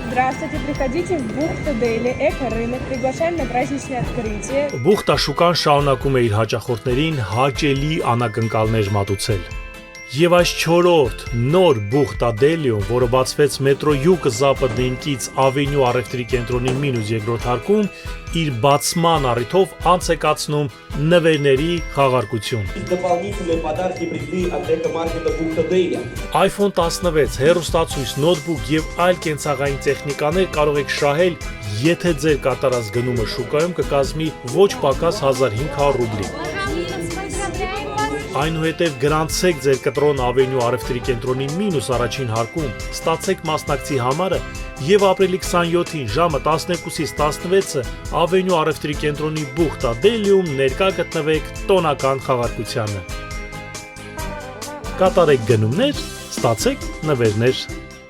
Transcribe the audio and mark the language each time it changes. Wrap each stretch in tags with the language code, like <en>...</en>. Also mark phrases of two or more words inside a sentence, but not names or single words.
<ru>Здравствуйте, приходите в Бухта Дели, эко-рынок. Приглашаем на праздничное открытие.</ru> <hy>Բուխտա շուկան շարունակում է իր հաճախորդներին հաճելի անակնկալներ մատուցել։ Եվ այս 4-րդ նոր Բուխտա Դելիում, որը բացվեց մետրո Յուգ-Զապադնինկից Ավենյու առևտրի կենտրոնի մինուս երկրորդ հարկում, իր բացման առիթով անց է կացնում նվերների խաղարկություն։</hy> <ru>Дополнительные подарки пришли от экомаркета Бухта Дели.</ru> <hy>iPhone 16, հեռուստացույց, նոթբուք եւ այլ կենցաղային տեխնիկաներ կարող եք շահել, եթե ձեր կատարած գնումը շուկայում կկազմի ոչ պակաս 1500 ռուբլի։ Այնուհետև գրանցեք ձեր կտրոն Ավենյու առևտրի կենտրոնի մինուս առաջին հարկում, ստացեք մասնակցի համարը եւ ապրիլի 27-ին ժամը 12-ից 16-ը Ավենյու առևտրի կենտրոնի Բուխտա Դելիում ներկա գտնվեք տոնական խաղարկությանը։ Կատարեք գնումներ, ստացեք նվերներ։</hy>